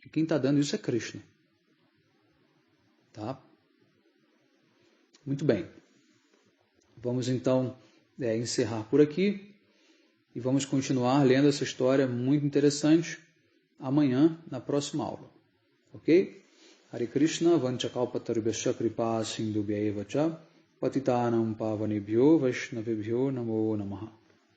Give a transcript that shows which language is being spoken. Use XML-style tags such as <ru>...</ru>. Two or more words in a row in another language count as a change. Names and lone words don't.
<pt>E quem está dando isso é Krishna. Tá? Muito bem. Vamos então encerrar por aqui. E vamos continuar lendo essa história muito interessante amanhã, na próxima aula. Ok?</pt> <sa>हरे कृष्ण, वाञ्छाकल्पतरुभ्यश्च कृपा सिन्धुभ्य एव च, पतितानां पावनेभ्यो वैष्णवेभ्यो नमो नमः.</sa>